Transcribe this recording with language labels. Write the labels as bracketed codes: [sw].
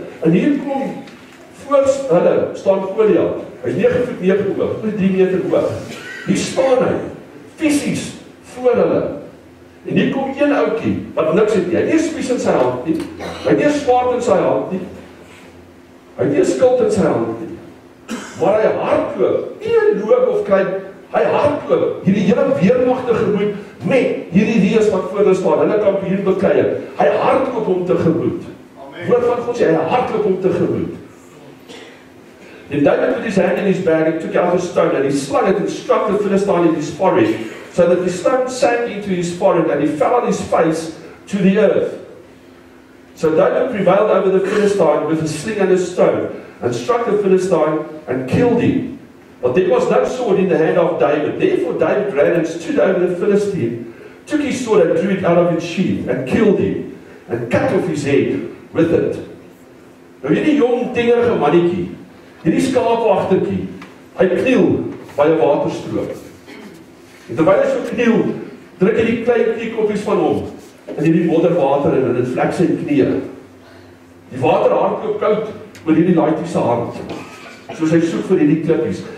[af] En hier kom voor hulle staan Goliat. Hy is 9 voet 9 hoog, 3 meter hoog. Hier staan hy, fisies voor hulle. En hier kom een ouetjie wat niks het nie. Hy het nie 'n spies in sy hand nie. Hy het nie 'n swaard in sy hand nie. Hy het nie 'n skild in sy hand nie. Maar hy hardloop, nie 'n loop of klein. Hy hardloop hierdie hele weermagte gemoed met hierdie reus wat voor hulle staan. Hulle kampioen beklei. Hy hardloop om te gemoed. Woord van God sê hy hardloop om te gemoed. [en] Then David put his hand in his bag and took out a stone, and he slung it and struck the Philistine in his forehead, so that the stone sank into his forehead, and he fell on his face to the earth. So David prevailed over the Philistine with a sling and a stone, and struck the Philistine and killed him. But there was no sword in the hand of David. Therefore David ran and stood over the Philistine, took his sword and drew it out of its sheath, and killed him, and cut off his head with it. [af] Nou hierdie jong, tingerige mannetjie, hierdie skaapwagtertjie, hy kniel by 'n waterstroom. En terwyl hy so kniel, druk hy die klein kniekoppies van hom in hierdie modderwater en dit vlek sy knieë. Die water hardloop koud oor hierdie laaitjie se hand, soos hy soek vir hierdie klippies.